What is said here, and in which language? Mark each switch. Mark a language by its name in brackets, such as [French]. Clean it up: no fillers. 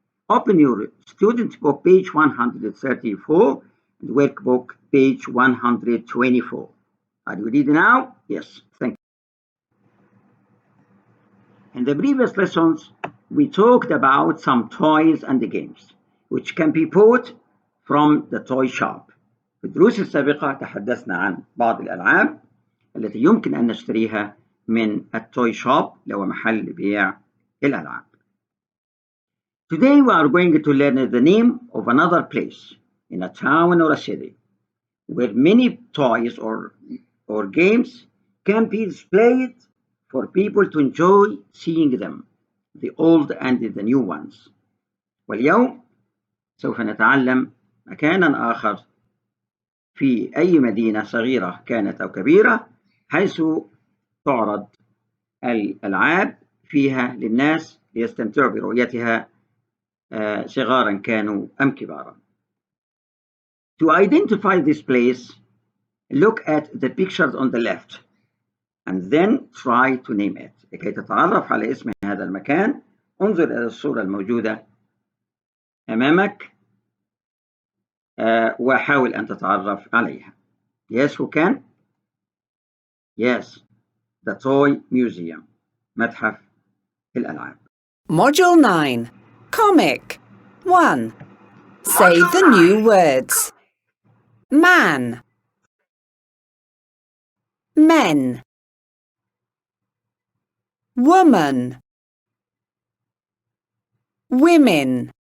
[English] Open your student book, page 134, and workbook, page 124. Are you ready now? Yes, thank you. In the previous lessons, we talked about some toys and games which can be bought from the toy shop. [Arabic] في الدروس السابقة تحدثنا عن بعض الألعاب التي يمكن أن نشتريها من التوي شوب اللي هو محل بيع الألعاب. [English] Today we are going to learn the name of another place in a town or a city where many toys or games can be displayed for people to enjoy seeing them, the old and the new ones. [Arabic] واليوم سوف نتعلم مكانا آخر في أي مدينة صغيرة كانت أو كبيرة حيث تعرض الألعاب فيها للناس ليستمتعوا برؤيتها صغارا كانوا أم كبارا. [English] To identify this place, look at the pictures on the left and then try to name it. [Arabic] لكي تتعرف على اسم هذا المكان انظر إلى الصورة الموجودة أمامك وحاول أن تتعرف عليها. [English] Yes, who can? Yes, the Toy Museum, [Arabic] متحف الألعاب. [English] Module 9, Comic 1. Say the new words. Man, men, woman, women.